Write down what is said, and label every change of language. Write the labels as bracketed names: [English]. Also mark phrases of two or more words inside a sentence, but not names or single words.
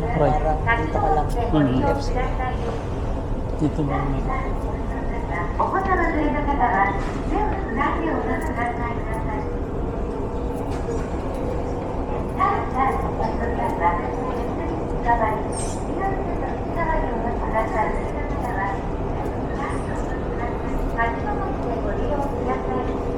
[English] Right. [Filipino] parang dito ka lang. Mhm. [English] Left side. [Filipino] Dito lang may... [Japanese] お子様連れの方は手をつないでお待ちください。さあ、お待ちの皆さん、右側に、右側にお待ちください。立ち止まってご利用ください。